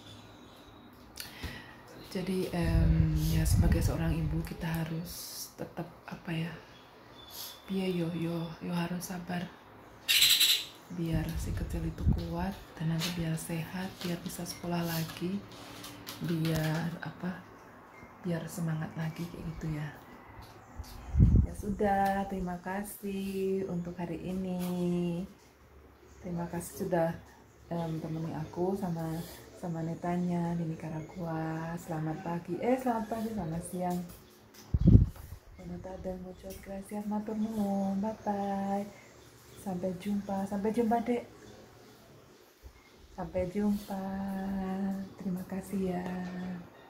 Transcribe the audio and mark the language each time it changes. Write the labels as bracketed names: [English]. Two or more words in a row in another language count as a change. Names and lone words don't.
[Indonesian] Jadi ya sebagai seorang ibu kita harus tetap yo harus sabar biar si kecil itu kuat, dan nanti biar sehat, biar bisa sekolah lagi, biar semangat lagi kayak gitu ya. Ya sudah, terima kasih untuk hari ini. Terima kasih sudah temani aku sama netanya di Nicaragua. Selamat pagi, selamat siang. [Spanish] Buenas tardes, muchas gracias, [Javanese] matur nuwun, [English] bye bye. [Indonesian] Sampai jumpa Dek. Sampai jumpa. Terima kasih ya.